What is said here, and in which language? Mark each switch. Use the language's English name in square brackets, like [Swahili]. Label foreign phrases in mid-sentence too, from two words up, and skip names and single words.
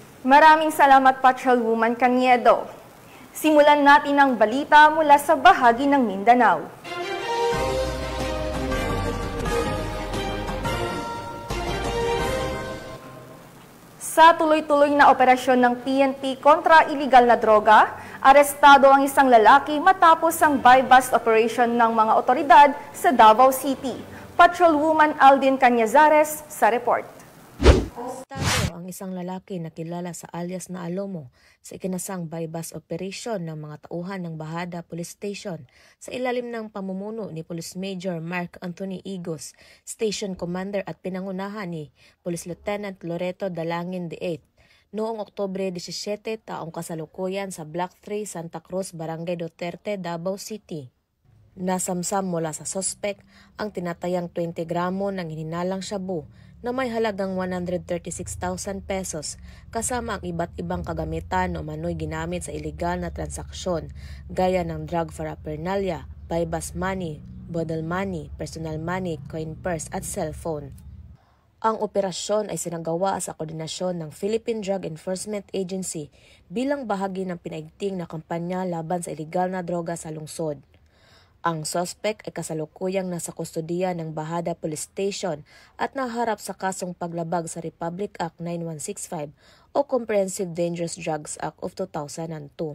[Filipino] Maraming salamat, Patrolwoman Caniedo. Simulan natin ang balita mula sa bahagi ng Mindanao. Sa tuloy-tuloy na operasyon ng PNP kontra iligal na droga, arestado ang isang lalaki matapos ang [English] buy-bust operation [Filipino] ng mga otoridad sa Davao City. Patrolwoman Aldin Cañazares sa report. Arestado ang isang lalaki na kilala sa alias na Alomo sa ikinasang [English] buy-bust operation [Filipino] ng mga tauhan ng Bahada Police Station sa ilalim ng pamumuno ni Police Major Mark Anthony Igos, [English] Station Commander [Filipino] at pinangunahan ni Police Lieutenant Loreto Dalangin VIII noong Oktubre 17 taong kasalukuyan sa Block 3, Santa Cruz, Barangay Duterte, Davao City. Nasamsam mula sa suspect ang tinatayang 20 gramo ng hininalang shabu na may halagang 136,000 pesos kasama ang iba't ibang kagamitan o manoy ginamit sa iligal na transaksyon gaya ng [English] drug paraphernalia, buy-bust money, bodle money, personal money, coin purse at cellphone. [Filipino] Ang operasyon ay sinagawa sa koordinasyon ng Philippine Drug Enforcement Agency bilang bahagi ng pinaigting na kampanya laban sa iligal na droga sa lungsod. Ang suspect ay kasalukuyang nasa kustodiya ng Bahada Police Station at naharap sa kasong paglabag sa Republic Act 9165 o Comprehensive Dangerous Drugs Act of 2002.